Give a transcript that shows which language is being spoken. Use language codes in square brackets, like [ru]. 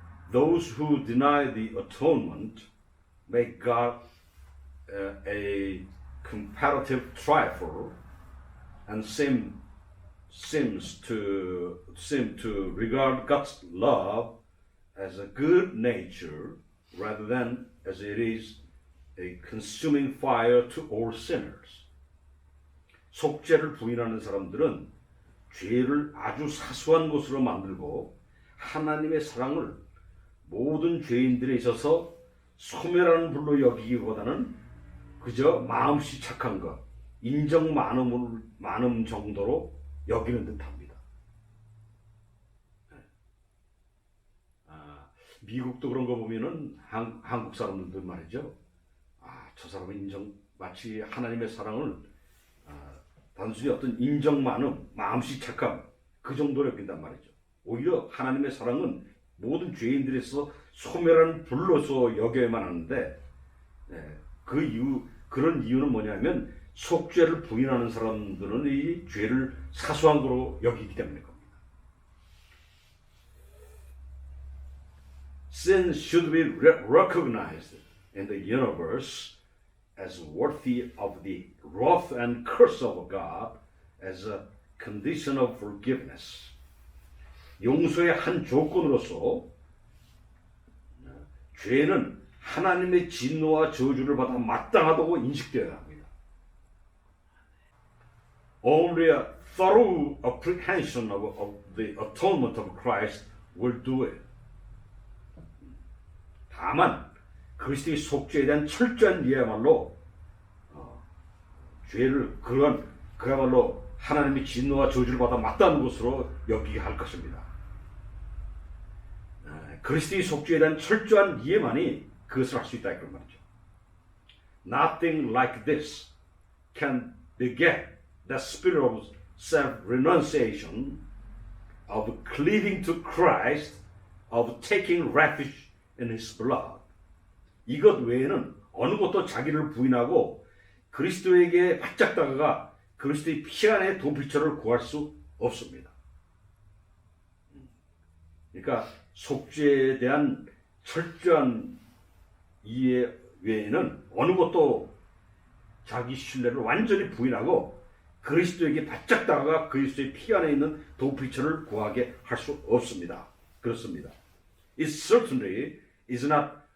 [en] Those who deny the atonement make God a comparative trifle and seem to regard God's love as a good nature rather than as it is a consuming fire to all sinners. [ko] 속죄를 부인하는 사람들은 죄를 아주 사소한 것으로 만들고 하나님의 사랑을 모든 죄인들에 있어서 소멸하는 불로 여기기보다는 그저 마음씨 착한 것, 인정 많음 정도로 여기는 듯합니다. 미국도 그런 거 보면은 한국 사람들도 말이죠. 저 사람은 마치 하나님의 사랑을 단순히 어떤 인정 많음, 마음씨 착함 그 정도로 여긴단 말이죠. 오히려 하나님의 사랑은 모든 죄인들에서 소멸한 불로서 여겨야만 하는데 그런 이유는 뭐냐면 속죄를 부인하는 사람들은 이 죄를 사소한 거로 여기기 때문일 겁니다. [en] Sin should be recognized in the universe as worthy of the wrath and curse of God as a condition of forgiveness. [ko] 용서의 한 조건으로서 죄는 하나님의 진노와 저주를 받아 마땅하다고 인식되어야 합니다. [en] Only a thorough apprehension of the atonement of Christ will do it. [ko] 다만 그리스도의 속죄에 대한 철저한 이해야말로 죄를 그야말로 하나님의 진노와 저주를 받아 마땅한 것으로 여기게 할 것입니다. 그리스도의 속죄에 대한 철저한 이해만이 그것을 할 수 있다 이런 말이죠. [en] Nothing like this can beget the spirit of self-renunciation, of cleaving to Christ, of taking refuge in His blood. [ko] 이것 외에는 어느 것도 자기를 부인하고 그리스도에게 바짝 다가가 그리스도의 피 안에 도피처를 구할 수 없습니다. 그러니까 속죄에 대한 철저한 이해 외에는 어느 것도 자기 신뢰를 완전히 부인하고 그리스도에게 바짝 다가가 그리스도의 피 안에 있는 도피처를 구하게 할 수 없습니다. 그렇습니다. [en] It certainly is not